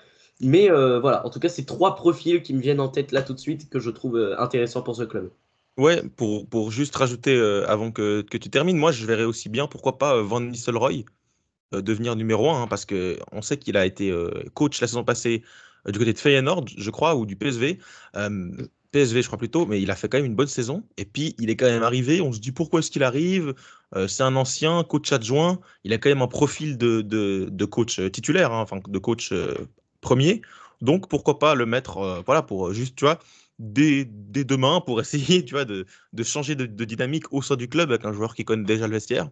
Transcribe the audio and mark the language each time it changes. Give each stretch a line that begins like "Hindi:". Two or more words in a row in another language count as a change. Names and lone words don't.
French: Mais voilà, en tout cas, c'est trois profils qui me viennent en tête là tout de suite que je trouve intéressants pour ce club. Ouais, pour juste rajouter avant que tu termines, moi je verrais aussi bien, pourquoi pas Van Nistelrooy devenir numéro un, hein, parce que on sait qu'il a été coach la saison passée du côté de Feyenoord, je crois, ou du PSV. PSV, je crois plutôt, mais il a fait quand même une bonne saison. Et puis il est quand même arrivé, on se dit pourquoi est-ce qu'il arrive? C'est un ancien coach adjoint, il a quand même un profil de coach titulaire, hein, enfin de coach premier. Donc pourquoi pas le mettre, voilà, pour juste, tu vois. dès demain pour essayer, tu vois, de changer de dynamique au sein du club avec un joueur qui connaît déjà le vestiaire.